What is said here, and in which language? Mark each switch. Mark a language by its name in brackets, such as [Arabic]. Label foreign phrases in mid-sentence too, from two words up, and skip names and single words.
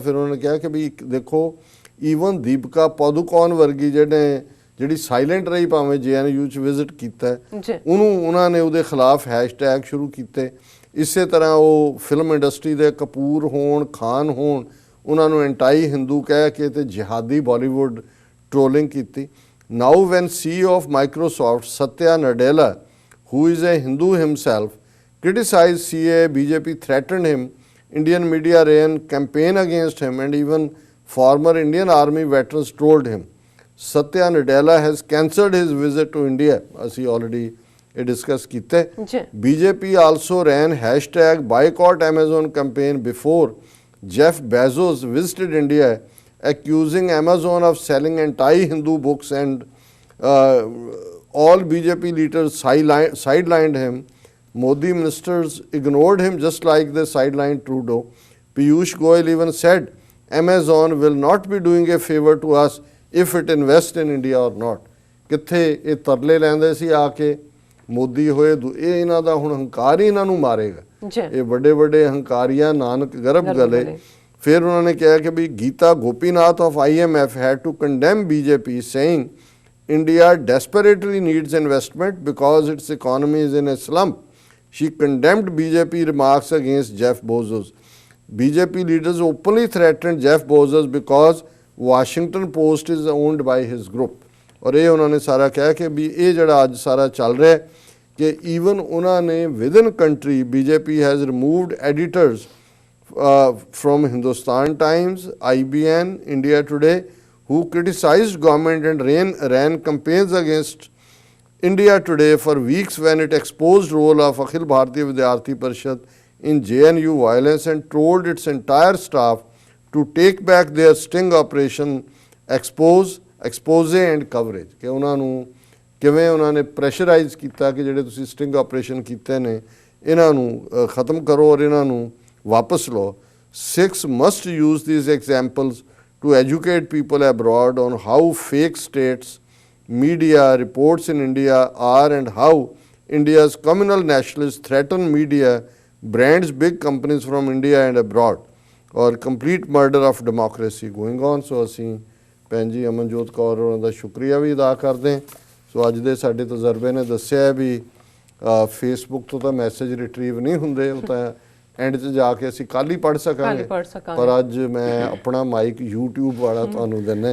[Punjabi] ਫਿਰ ਉਹਨਾਂ ਨੇ ਕਿਹਾ ਕਿ ਵੀ ਦੇਖੋ ਈਵਨ ਦੀਪਿਕਾ ਪਾਦੂਕੋਨ ਵਰਗੀ ਜਿਹੜੀ ਸਾਇਲੈਂਟ ਰਹੀ ਭਾਵੇਂ JNU 'ਚ ਵਿਜ਼ਿਟ ਕੀਤਾ, ਉਹਨੂੰ ਉਹਨਾਂ ਨੇ ਉਹਦੇ ਖਿਲਾਫ ਹੈਸ਼ਟੈਗ ਸ਼ੁਰੂ ਕੀਤੇ। ਇਸੇ ਤਰ੍ਹਾਂ ਉਹ [English] film industry [Punjabi] ਦੇ ਕਪੂਰ ਹੋਣ, ਖਾਨ ਹੋਣ, ਉਹਨਾਂ ਨੂੰ ਐਂਟਾਈ ਹਿੰਦੂ ਕਹਿ ਕੇ ਤੇ ਜਿਹਾਦੀ ਬਾਲੀਵੁੱਡ ਟ੍ਰੋਲਿੰਗ ਕੀਤੀ। [English] now when CEO of Microsoft, Satya Nadella, who is a Hindu himself, criticized CAA, BJP threatened him, Indian media ran campaign against him and even former Indian Army veterans trolled him. Satya Nadella has cancelled his visit to India. [Punjabi] ਅਸੀਂ already ਇਹ ਡਿਸਕਸ ਕੀਤੇ। [English] BJP also ran hashtag boycott Amazon campaign before Jeff Bezos visited India, accusing Amazon of selling anti-Hindu books and all BJP leaders sidelined him. Modi ministers ignored him just like they sidelined Trudeau. Piyush Goyal even said, Amazon will not be doing a favor to us if it invests in India or not. [Punjabi] ਕਿੱਥੇ ਇਹ ਤਰਲੇ ਲੈਂਦੇ ਸੀ ਆ ਕੇ ਮੋਦੀ ਹੋਏ, ਇਹ ਇਹਨਾਂ ਦਾ ਹੁਣ ਹੰਕਾਰ ਹੀ ਇਹਨਾਂ ਨੂੰ ਮਾਰੇਗਾ। ਇਹ ਵੱਡੇ ਵੱਡੇ ਹੰਕਾਰੀਆਂ ਨਾਨਕ ਗਰਭ ਗਲੇ। ਫਿਰ ਉਹਨਾਂ ਨੇ ਕਿਹਾ ਕਿ ਵੀ ਗੀਤਾ ਗੋਪੀਨਾਥ [English] of IMF had to condemn BJP, saying India desperately needs investment because its economy is in a slump. She condemned BJP remarks against Jeff Bezos. BJP leaders openly threatened Jeff Bezos because Washington Post is owned by his group. [Punjabi] ਔਰ ਇਹ ਉਹਨਾਂ ਨੇ ਸਾਰਾ ਕਿਹਾ ਕਿ ਵੀ ਇਹ ਜਿਹੜਾ ਅੱਜ ਸਾਰਾ ਚੱਲ ਰਿਹਾ ਕਿ ਈਵਨ ਉਹਨਾਂ ਨੇ [English] within country BJP has removed editors from Hindustan Times, IBN, India Today, who criticized government and ran campaigns against India Today for weeks when it exposed role of Akhil Bharatiya Vidyarthi Parishad in JNU violence and told its entire staff to take back their sting operation, expose and coverage। [Punjabi] ਕਿ ਉਹਨਾਂ ਨੂੰ ਕਿਵੇਂ ਉਹਨਾਂ ਨੇ ਪ੍ਰੈਸ਼ਰਾਈਜ਼ ਕੀਤਾ ਕਿ ਜਿਹੜੇ ਤੁਸੀਂ [English] sting operation [Punjabi] ਕੀਤੇ ਨੇ ਇਹਨਾਂ ਨੂੰ ਖਤਮ ਕਰੋ ਔਰ ਇਹਨਾਂ ਨੂੰ ਵਾਪਸ ਲਓ। [English] Sikhs must use these examples to educate people abroad on how fake states, media reports in India are and how India's communal nationalists threaten media, brands big companies from India and abroad, or complete murder of democracy going on। [Punjabi] ਸੋ ਅਸੀਂ ਭੈਣ ਜੀ ਅਮਨਜੋਤ ਕੌਰ ਉਹਨਾਂ ਦਾ ਸ਼ੁਕਰੀਆ ਵੀ ਅਦਾ ਕਰਦੇ ਹਾਂ। ਸੋ ਅੱਜ ਦੇ ਸਾਡੇ ਤਜਰਬੇ ਨੇ ਦੱਸਿਆ ਵੀ ਫੇਸਬੁੱਕ ਤੋਂ ਤਾਂ [English] message retrieve [Punjabi] ਨਹੀਂ ਹੁੰਦੇ, ਉਹ ਤਾਂ ਐਂਡ 'ਚ ਜਾ ਕੇ ਅਸੀਂ ਕੱਲ੍ਹ ਹੀ ਪੜ੍ਹ ਸਕਾਂਗੇ, ਪਰ ਅੱਜ ਮੈਂ ਆਪਣਾ ਮਾਈਕ YouTube ਵਾਲਾ ਤੁਹਾਨੂੰ ਦਿੰਦਾ।